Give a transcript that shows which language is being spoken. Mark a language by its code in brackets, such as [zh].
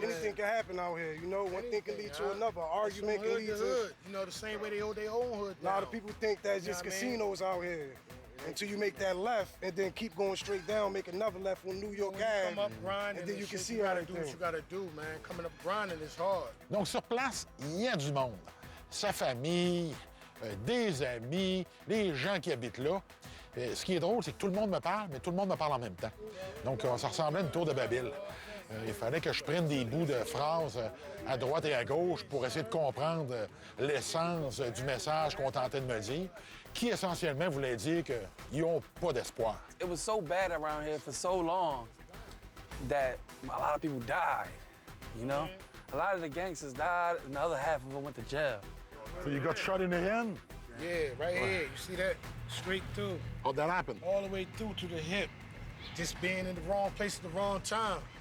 [en] Anything can happen out here, you know. One thing can lead to another. Argument can lead to hood. You know, the same way they hold their own hood. A lot of people think that's just casinos out here. Until you make that left and then keep going straight down, make another left on New York Ave. Come up grinding, and then you can see do what everything. you gotta do, man. Coming up grinding is hard. [fr] Donc, sur place, il y a du monde. Sa famille, des amis, les gens qui habitent là. Ce qui est drôle, c'est que tout le monde me parle, mais tout le monde me parle en même temps. Donc, ça ressemblait à une tour de Babel. Il fallait que je prenne des bouts de phrases à droite et à gauche pour essayer de comprendre l'essence du message qu'on tentait de me dire, qui essentiellement voulait dire qu'ils n'ont pas d'espoir. [en] it was so bad around here for so long that a lot of people died, you know? A lot of the gangsters died, and the other half of them went to jail. So you got shot in the hand? Yeah, right here. You see that? Straight through. How'd that happen? All the way through to the hip. Just being in the wrong place at the wrong time.